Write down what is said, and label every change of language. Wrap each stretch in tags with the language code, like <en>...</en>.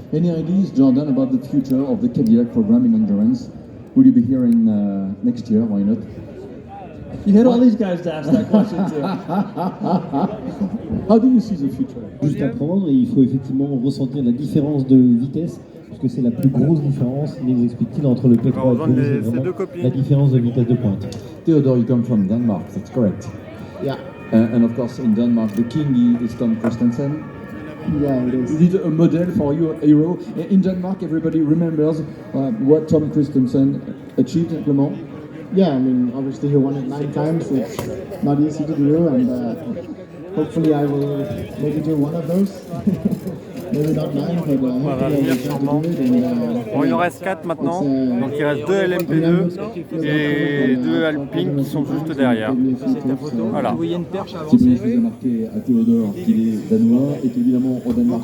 <en>Any ideas, Jordan, about the future of the Cadillac program in endurance? Will you be here in next year? Why not? You had all these guys to ask that question to. How do you see the future?</en> <fr>Juste apprendre, et il faut effectivement ressentir la différence de vitesse. Parce que c'est la plus grosse différence, nous explique-t-il, entre le P3 et le P2, c'est vraiment la différence de vitesse de pointe.</fr> <en>Theodore, you come from Denmark, that's correct. Yeah. And of course, in Denmark, the king is Tom Christensen. Yeah, it is. Is it a model for you, a hero? In Denmark, everybody remembers what Tom Christensen achieved at Le Mans. Yeah, I mean, obviously he won it 9 times. It's not easy to do, and hopefully I will maybe do one of those. Maybe not 9, but</en> <fr>On va venir sûrement. Bon, il en reste 4 maintenant, donc il reste 2 LMP2 et 2 Alpine qui sont juste derrière. Voilà. C'est bien chose à marquer à Théodore qu'il est danois et qu'évidemment au Danemark</fr>